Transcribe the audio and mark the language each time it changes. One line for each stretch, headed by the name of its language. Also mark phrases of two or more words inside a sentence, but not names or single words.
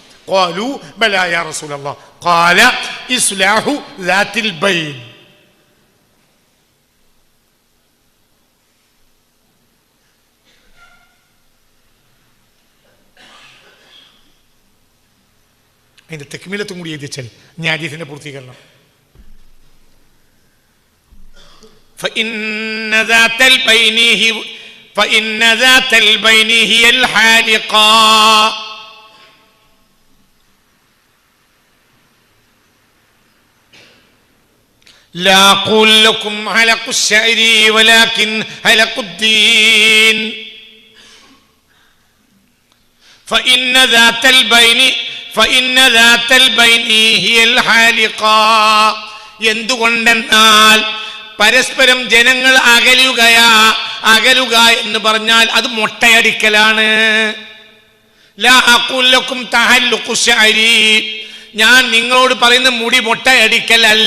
Arabic: قالوا بلى يا رسول الله قال إصلاح ذات البين.
Malayalam: അതിന്റെ തെക്മിലത്തും കൂടി എഴുതി വെച്ചാൽ ഞാൻ ഹദീസിന്റെ പൂർത്തീകരണം.
Arabic: فإن ذات البين هي الحالقة. لا أقول لكم حلق الشعر ولكن حلق الدين. فإن ذات البين هي الحالقة.
Malayalam: എന്തുകൊണ്ടെന്നാൽ പരസ്പരം ജനങ്ങൾ അകലുക എന്ന് പറഞ്ഞാൽ അത് മൊട്ടയടിക്കലാണ്.
Arabic: لا أقول لكم تحلق الشعر,
Malayalam: ഞാൻ നിങ്ങളോട് പറയുന്ന മുടി മൊട്ടയടിക്കലല്ല.